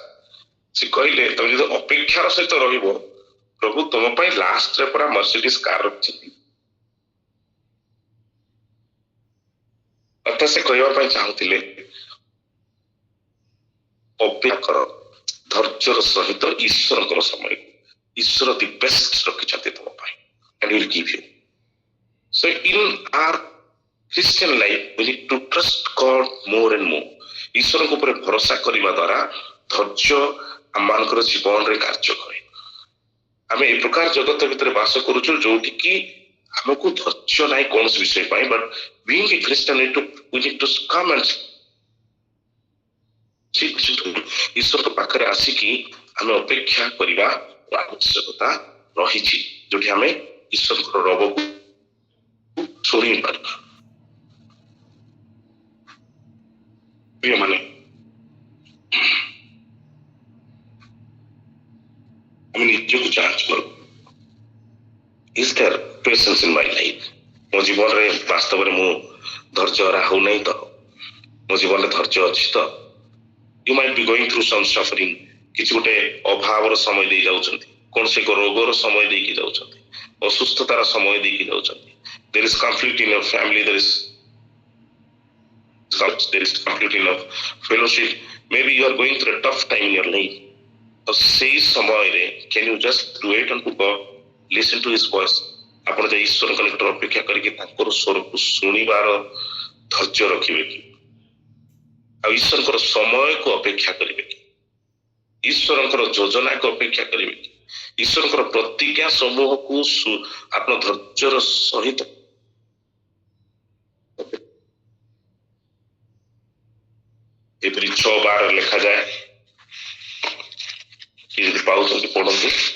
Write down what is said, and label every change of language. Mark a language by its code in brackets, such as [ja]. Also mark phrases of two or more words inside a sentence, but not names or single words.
[or] ସେ କହିଲେ ତମେ ଯଦି ଅପେକ୍ଷାର ସହିତ ରହିବ, ପ୍ରଭୁ ତମ ପାଇଁ ଲାଷ୍ଟରେ ପୁରା [en] Mercedes car [or] ରଖିଛନ୍ତି। ଅର୍ଥାତ୍ ସେ କହିବା ପାଇଁ ଚାହୁଁଥିଲେ ଅପେକ୍ଷା କର ଧୈର୍ଯ୍ୟର ସହିତ ଈଶ୍ୱରଙ୍କର ସମୟକୁ। ଈଶ୍ୱର [en] the best [or] ରଖିଛନ୍ତି ତମ ପାଇଁ, [en] and will give you. So in our Christian life we need to trust God more and more. [or] ଈଶ୍ୱରଙ୍କ ଉପରେ ଭରସା କରିବା ଦ୍ୱାରା ଧୈର୍ଯ୍ୟ ଆମମାନଙ୍କର ଜୀବନରେ କାର୍ଯ୍ୟ କରେ। ଆମେ ଏ ପ୍ରକାର ଜଗତ ଭିତରେ ବାସ କରୁଛୁ ଯୋଉଠି କି ଆମକୁ ଧୈର୍ଯ୍ୟ ନାହିଁ କୌଣସି ବିଷୟ ପାଇଁ, ବଟ୍ [en] being a Christian we need to come and [or] ଈଶ୍ୱରଙ୍କ ପାଖରେ ଆସିକି ଆମେ ଅପେକ୍ଷା କରିବା ଆବଶ୍ୟକତା ରହିଛି, ଯୋଉଠି ଆମେ ଈଶ୍ୱରଙ୍କର ରବକୁ ଶୁଣି ପାରିବା। ପ୍ରିୟମାନେ, ଆମେ ନିଜକୁ ଯାଞ୍ଚ କରୁ, [en] is there patience in my life? [or] ମୋ ଜୀବନରେ ବାସ୍ତବରେ ମୁଁ ଧୈର୍ଯ୍ୟ ହରା ହଉନାହିଁ ତ? ମୋ ଜୀବନରେ ଧୈର୍ଯ୍ୟ ଅଛି ତ? [en] You might be going through some suffering, [or] କିଛି ଗୋଟେ ଅଭାବର ସମୟ ଦେଇ ଯାଉଛନ୍ତି, କୌଣସି ଏକ ରୋଗର ସମୟ ଦେଇକି ଯାଉଛନ୍ତି, ଅସୁସ୍ଥତାର ସମୟ ଦେଇକି ଯାଉଛନ୍ତି। [en] There is conflict in your family, there is conflict in your fellowship, maybe you are going through a tough time in your life. [or] ତ ସେଇ ସମୟରେ [en] can you just wait unto God, listen to his voice? [or] ଆପଣ ଯେ ଈଶ୍ୱରଙ୍କ ନିକଟରେ ଅପେକ୍ଷା କରିକି ତାଙ୍କର ସ୍ୱରକୁ ଶୁଣିବାର ଧୈର୍ଯ୍ୟ ରଖିବେ କି? ଆଉ ଈଶ୍ୱରଙ୍କର ସମୟକୁ ଅପେକ୍ଷା କରିବେ କି? ଈଶ୍ୱରଙ୍କର ଯୋଜନାକୁ ଅପେକ୍ଷା କରିବେ କି? ଈଶ୍ୱରଙ୍କର ପ୍ରତିଜ୍ଞା ସମୂହକୁ ଆପଣ ଧୈର୍ଯ୍ୟର ସହିତ ଏପରି 6:12 ଲେଖାଯାଏ, କି ଯଦି ପାଉଛନ୍ତି ପଢନ୍ତୁ।